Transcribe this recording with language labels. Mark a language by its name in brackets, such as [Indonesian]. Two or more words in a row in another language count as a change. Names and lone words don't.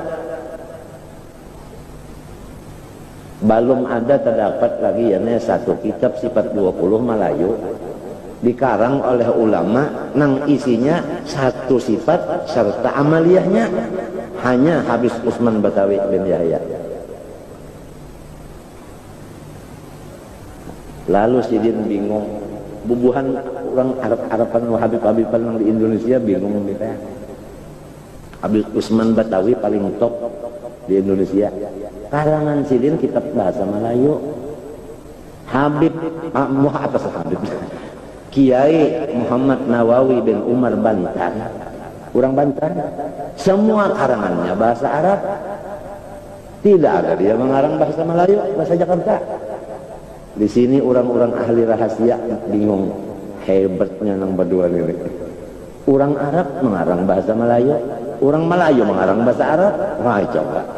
[Indonesian] Belum ada terdapat lagi ya satu kitab sifat 20 Melayu dikarang oleh ulama nang isinya satu sifat serta amaliyahnya, hanya Habib Usman Batawi bin Yahya. [Banjar] Lalu sidin bingung, bubuhan orang Arab-Araban Habib-Habiban yang di Indonesia bingung kita. [Indonesian] Habib Usman Batawi paling top di Indonesia. Karangan sidin kitab bahasa Melayu. Habib atas Habib Kiai Muhammad Nawawi bin Umar Bantan, orang Bantan, semua karangannya bahasa Arab, tidak ada dia mengarang bahasa Melayu, bahasa Jakarta. Di sini orang-orang ahli rahasia bingung, hebatnya nang berdua ini. Orang Arab mengarang bahasa Melayu, orang Melayu mengarang bahasa Arab, wah coba.